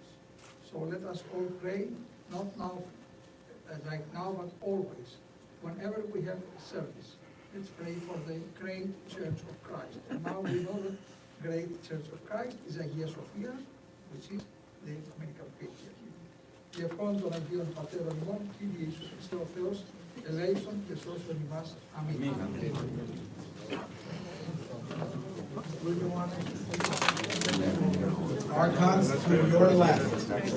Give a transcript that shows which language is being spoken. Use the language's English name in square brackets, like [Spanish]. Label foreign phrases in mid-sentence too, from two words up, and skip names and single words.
[English] So let us all pray, not now, like now, but always. Whenever we have service, let's pray for the great Church of Christ. And now we know that great Church of Christ is Αγία Σοφία, which is the ecumenical patriarchy. [Greek] Διευκόν των Αγίων Πατέρων ημών, Κύριε Ιησούς Χριστέ ο Θεός, ελέησον και σώσον ημάς. Αμήν. [English] Archons to your left.